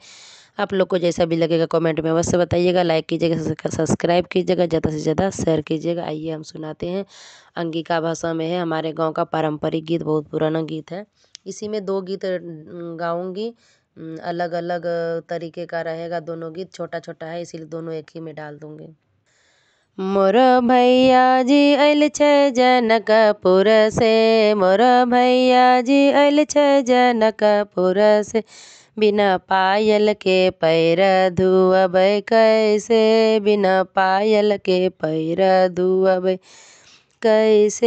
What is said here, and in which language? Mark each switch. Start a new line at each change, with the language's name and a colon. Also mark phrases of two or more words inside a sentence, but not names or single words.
Hindi: आप लोग को जैसा भी लगेगा कमेंट में अवश्य बताइएगा, लाइक कीजिएगा, सब्सक्राइब कीजिएगा, ज़्यादा से ज़्यादा शेयर कीजिएगा। आइए हम सुनाते हैं। अंगिका भाषा में है, हमारे गाँव का पारंपरिक गीत, बहुत पुराना गीत है। इसी में 2 गीत गाऊँगी, अलग अलग तरीके का रहेगा दोनों गीत, छोटा छोटा है इसीलिए दोनों एक ही में डाल दूँगी।
Angika: मोर भैया जी आयल छै जनकपुर से, मोर भैया जी आयल छै जनकपुर से। बिना पायल के पैर धुअबै कैसे, बिना पायल के पैर धुअबै कैसे।